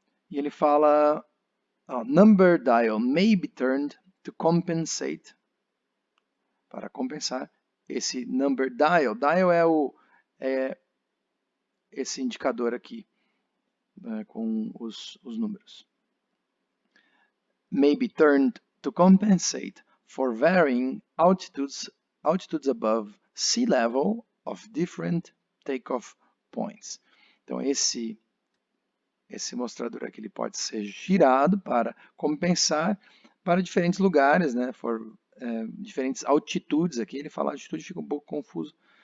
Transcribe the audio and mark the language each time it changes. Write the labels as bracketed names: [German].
[Portuguese] E ele fala, [English] number dial may be turned to compensate, [Portuguese] para compensar esse [English] number dial. [Portuguese] Dial é esse indicador aqui, né, com os números. [English] May be turned to compensate for varying altitudes above sea level of different takeoff points. [Portuguese] Então esse mostrador aqui ele pode ser girado para compensar para diferentes lugares, né, diferentes altitudes aqui. Ele fala altitude, fica um pouco confuso.